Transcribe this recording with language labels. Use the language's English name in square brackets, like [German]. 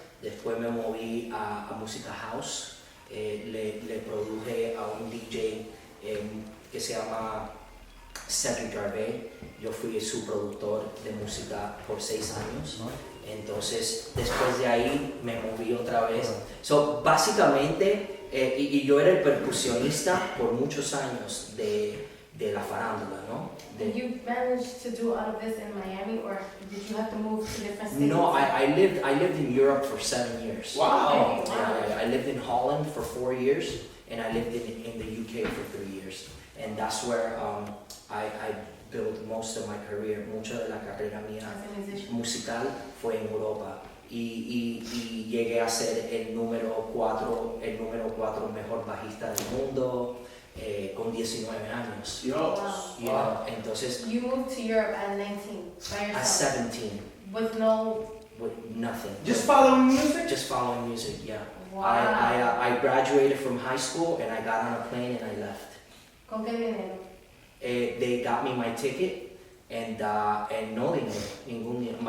[Spanish] Después me moví a música house, le produje a un DJ que se llama Cedric Gervais. Yo fui su productor de música por 6 años, ¿no? Entonces después de ahí me moví otra vez. So, básicamente, y yo era el percusionista por muchos años de la farándula, ¿no? [English] And you managed to do all of this in Miami, or did you have to move to different states? No, I lived in Europe for 7 years. Wow. Yeah, I lived in Holland for 4 years, and I lived in the UK for 3 years. And that's where I built most of my career. [Spanish] Mucha de la carrera mía musical fue en Europa. Y llegué a ser el número 4 mejor bajista del mundo. Con 19 años. Wow. [English] You know, [Spanish] entonces, [English] You moved to Europe at 19, by yourself? at 17, With no... with nothing. Just following music? Just following music, yeah. Wow. I graduated from high school and I got on a plane and I left. [Spanish] ¿Con qué dinero? [English] They got me my ticket and [Spanish] no dinero, ningún dinero.